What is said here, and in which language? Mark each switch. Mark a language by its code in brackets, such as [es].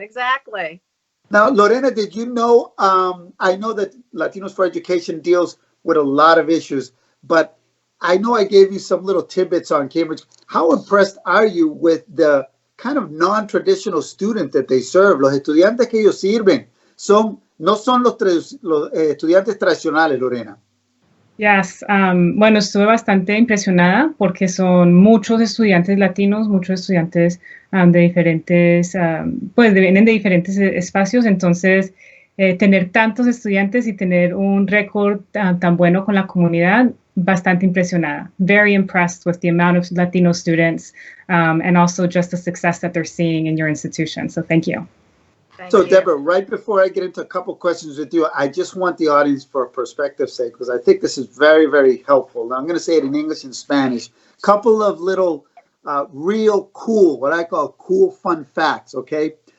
[en] Exactly. Now, Lorena, did you know, I know that Latinos for Education deals with a lot of issues, but I know I gave you some little tidbits on Cambridge. How impressed are you with the kind of non-traditional student that they serve? [es] Los estudiantes que ellos sirven no son los estudiantes tradicionales, Lorena. Yes, bueno, estuve bastante impresionada porque son muchos estudiantes latinos, muchos estudiantes de diferentes, vienen de diferentes espacios, entonces tener tantos estudiantes y tener un récord tan bueno con la comunidad, bastante impresionada. [en] Very impressed with the amount of Latino students and also just the success that they're seeing in your institution. So thank you. So, Deborah, right before I get into a couple questions with you, I just want the audience, for perspective's sake, because I think this is very, very helpful. Now, I'm going to say it in English and Spanish. Couple of little real cool, what I call cool, fun facts, okay?